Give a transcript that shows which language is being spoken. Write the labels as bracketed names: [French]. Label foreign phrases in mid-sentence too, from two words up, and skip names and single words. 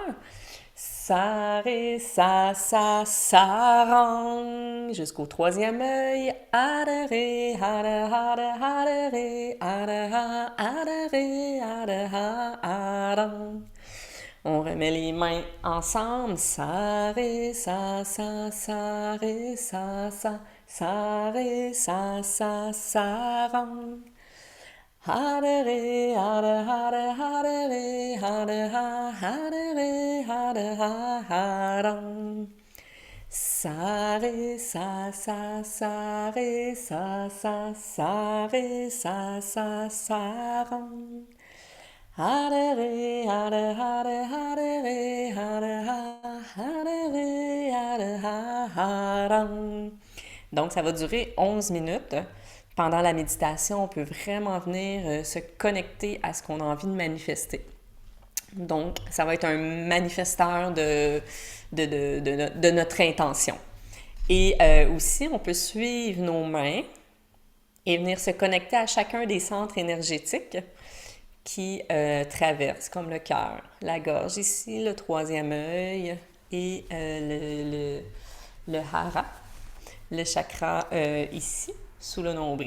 [French] Sa, ré, sa, rang. Jusqu'au troisième œil. Adere, adere, adere, adere, adere, adere, adere. On remet les mains ensemble. Sa, ré, sa, ré, sa, ré, sa, rang. Hare re, hare, hare, hare re, hare, ha, hare re, hare, ha, harang. Sa, ré, sa, ré, sa, ré, sa, rang. Hare re, hare, hare, hare re, hare, ha, hare re, hare, ha, harang. Donc, ça va durer 11 minutes. Pendant la méditation, on peut vraiment venir se connecter à ce qu'on a envie de manifester. Donc, ça va être un manifesteur de notre intention. Et aussi, on peut suivre nos mains et venir se connecter à chacun des centres énergétiques qui traversent, comme le cœur, la gorge ici, le troisième œil et le hara, le chakra ici, sous le nombril.